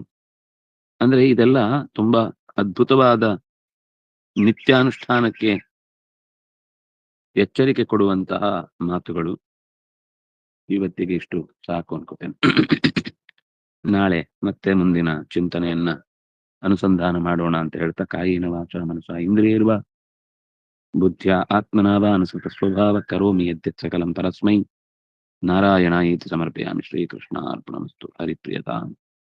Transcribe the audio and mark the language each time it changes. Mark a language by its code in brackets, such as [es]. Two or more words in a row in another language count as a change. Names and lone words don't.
[kn] ಅಂದ್ರೆ ಇದೆಲ್ಲ ತುಂಬಾ ಅದ್ಭುತವಾದ ನಿತ್ಯಾನುಷ್ಠಾನಕ್ಕೆ ಎಚ್ಚರಿಕೆ ಕೊಡುವಂತಹ ಮಾತುಗಳು. ಇವತ್ತಿಗೆ ಇಷ್ಟು ಸಾಕು ಅನ್ಕೋತೇನೆ. ನಾಳೆ ಮತ್ತೆ ಮುಂದಿನ ಚಿಂತನೆಯನ್ನ ಅನುಸಂಧಾನ ಮಾಡೋಣ ಅಂತ ಹೇಳ್ತಾ, [sa] ಕಾಯಿನ ವಾಚ ಮನಸ ಇಂದ್ರಿಯರ್ವ ಬುದ್ಧ್ಯ ಆತ್ಮನಾವ ಅನುಸೃತ ಸ್ವಭಾವ ಕರೋಮಿ ಯದ್ಯತ್ ಸಕಲಂ ಪರಸ್ಮೈ ನಾರಾಯಣಾಯೇತಿ ಸಮರ್ಪಯಾಮಿ. ಶ್ರೀಕೃಷ್ಣ ಅರ್ಪಣಮಸ್ತು. ಹರಿಪ್ರಿಯತಾಂ.